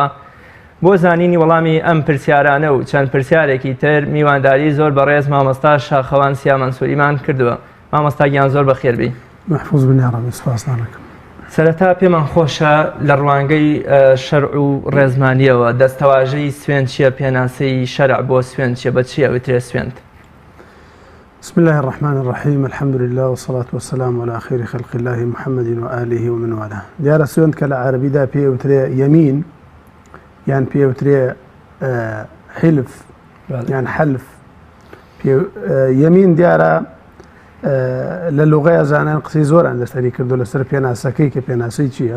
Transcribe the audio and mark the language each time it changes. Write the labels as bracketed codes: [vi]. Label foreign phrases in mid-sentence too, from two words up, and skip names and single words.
[ckb] بۆ زانینی وەڵامی ئەم پرسیارانە و چەند پرسیارێکی تر میوانداری زۆر بەڕێز مامۆستا شاخەوان سیامان سووریمان کردووە. مامۆستا گیان زۆر بەخێربی. محفوظ بنیاڕەبی، سپاس دەکەم. سەرەتا پێمان خۆشە لە ڕوانگەی شەرع و ڕێزمانیەوە دەستەواژەی سوێند چییە؟ پێناسەی شەرع بۆ سوێند چییە؟ بە چی ئەوترێ سوێند؟ [ar] بسم الله الرحمن الرحيم، الحمد لله والصلاة والسلام على خير خلق الله محمد وآله ومن والاه. [ckb] دیارە سوێند کە لە عەرەبیدا پێوترێ یەمین یان پێوترێ حلف یان حلف. یەمین دیارە لە لوغەیە زانان قسەی زۆران لەسەری کردو لەسەر پێناسەکەی کە پێناسەی چییە؟